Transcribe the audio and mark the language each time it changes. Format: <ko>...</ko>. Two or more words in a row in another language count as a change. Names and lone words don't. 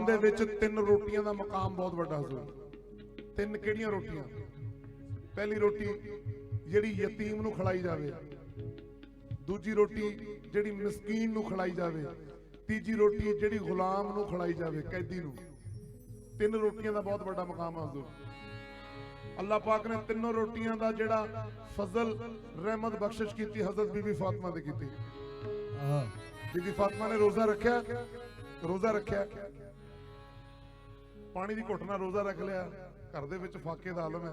<pa>ਵਿੱਚ 3 ਰੋਟੀਆਂ ਦਾ ਮਕਾਮ ਬਹੁਤ ਵੱਡਾ ਹਜ਼ੂਰ। 3 ਕਿਹੜੀਆਂ ਰੋਟੀਆਂ? ਪਹਿਲੀ ਰੋਟੀ ਜਿਹੜੀ ਯਤੀਮ ਨੂੰ ਖਿਲਾਈ ਜਾਵੇ, ਦੂਜੀ ਰੋਟੀ ਜਿਹੜੀ ਮਿਸਕੀਨ ਨੂੰ ਖਿਲਾਈ ਜਾਵੇ, ਤੀਜੀ ਰੋਟੀ ਜਿਹੜੀ ਗੁਲਾਮ ਨੂੰ ਖਿਲਾਈ ਜਾਵੇ, ਕੈਦੀ ਨੂੰ। 3 ਰੋਟੀਆਂ ਦਾ ਬਹੁਤ ਵੱਡਾ ਮਕਾਮ ਹੈ ਹਜ਼ੂਰ। ਅੱਲਾਹ ਪਾਕ ਨੇ ਤਿੰਨਾਂ ਰੋਟੀਆਂ ਦਾ ਜਿਹੜਾ ਫ਼ਜ਼ਲ ਰਹਿਮਤ ਬਖ਼ਸ਼ਿਸ਼ ਕੀ ਹਜ਼ਰਤ ਬੀਬੀ ਫ਼ਾਤਿਮਾ ਦੇ ਕੀ। ਬੀਬੀ ਫ਼ਾਤਿਮਾ ਨੇ ਰੋਜ਼ਾ ਰੱਖਿਆ, ਪਾਣੀ ਦੀ ਘੁੱਟ ਨਾਲ ਰੋਜ਼ਾ ਰੱਖ ਲਿਆ। ਘਰ ਦੇ ਵਿੱਚ ਫ਼ਾਕੇ ਦਾ ਆਲਮ ਹੈ।</pa>